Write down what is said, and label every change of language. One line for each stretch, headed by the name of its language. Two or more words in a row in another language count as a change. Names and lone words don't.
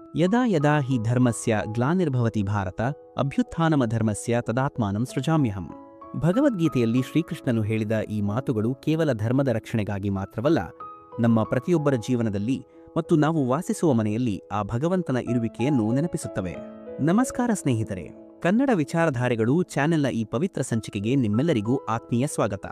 Sanskrit: ಯದಾ ಯದಾ ಹಿ ಧರ್ಮಸ್ಯ ಗ್ಲಾನಿರ್ಭವತಿ ಭಾರತ ಅಭ್ಯುತ್ಥಾನಮಧರ್ಮಸ್ಯ ತದಾತ್ಮಾನಂ ಸೃಜಾಮ್ಯಹಂ.
Kannada: ಭಗವದ್ಗೀತೆಯಲ್ಲಿ ಶ್ರೀಕೃಷ್ಣನು ಹೇಳಿದ ಈ ಮಾತುಗಳು ಕೇವಲ ಧರ್ಮದ ರಕ್ಷಣೆಗಾಗಿ ಮಾತ್ರವಲ್ಲ, ನಮ್ಮ ಪ್ರತಿಯೊಬ್ಬರ ಜೀವನದಲ್ಲಿ ಮತ್ತು ನಾವು ವಾಸಿಸುವ ಮನೆಯಲ್ಲಿ ಆ ಭಗವಂತನ ಇರುವಿಕೆಯನ್ನು ನೆನಪಿಸುತ್ತವೆ. ನಮಸ್ಕಾರ ಸ್ನೇಹಿತರೆ, ಕನ್ನಡ ವಿಚಾರಧಾರೆಗಳು ಚಾನೆಲ್ನ ಈ ಪವಿತ್ರ ಸಂಚಿಕೆಗೆ ನಿಮ್ಮೆಲ್ಲರಿಗೂ ಆತ್ಮೀಯ ಸ್ವಾಗತ.